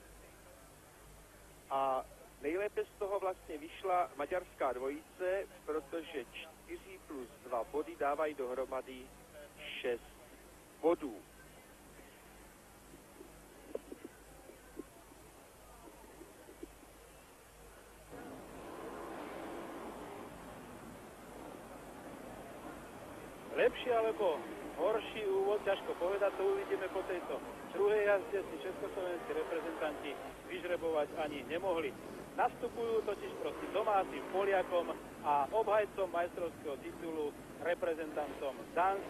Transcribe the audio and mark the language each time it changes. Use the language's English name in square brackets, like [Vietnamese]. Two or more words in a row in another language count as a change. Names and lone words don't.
[Czech] A nejlépe z toho vlastně vyšla maďarská dvojice, protože 4 plus 2 body dávají dohromady 6 bodů. [Slovak] Lepší alebo horší úvod, ťažko povedať, to uvidíme po tejto druhej jazde, si československí reprezentanti vyžrebovať ani nemohli. Nastupujú totiž proti domácim Poliakom a obhajcom majstrovského titulu reprezentantom Dánska.